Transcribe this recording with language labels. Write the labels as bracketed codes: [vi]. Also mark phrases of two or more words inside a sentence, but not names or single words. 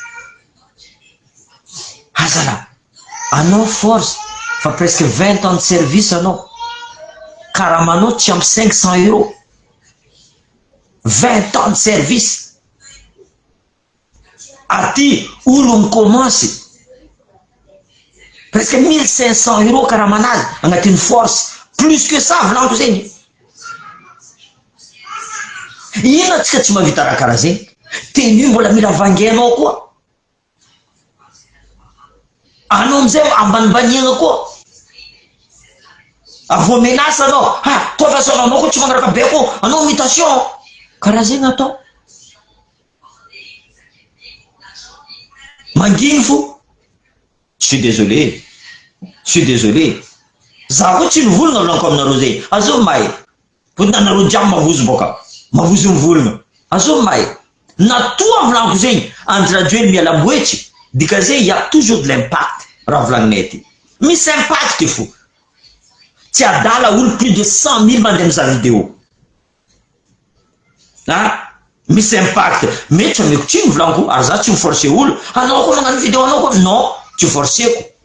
[mg] Azala, anao force, fa [fr] presque 20 ans de service [mg] anao. Karamanao tsy ampy 500 €. [fr] 20 ans de service. [mg] Aty, olo mikomansy. Presque 1500 € karamanazy agnatin'ny force. [fr] Plus que ça, [mg] volaniko zegny. Ino atsika tsy mahavita raha karaha zegny? Tenue mbola mila vangainao koa. Anao amizay ambanimbaniagna koa. Avô menace anao, toa fa anao koa tsy manaraka be koa, anao mutation. Karaha zegny atao. Manginy fo. [fr] Je suis désolé. [mg] Za koa tsy mivolagna volaniko aminareo zegny. Azô mahay. Fôtony anareo jiaby mavozo boka. Mavozo mivolagna. Azô mahay. Natoa volaniko zegny, [fr] entre radio et [mg] miala boetry, dikazay [fr] il y a toujours de l'impact [mg] raha volagninay ty. Misy impact fo. Tsy adala olo [fr] plus de 100 000 [mg] mandeha mizaha vidéo. Misy impact. Mais tsy ameko tsy volaniko, ary za tsy miforcer olo. Anao koa magnano vidéo anao koa. Non, tsy forceko.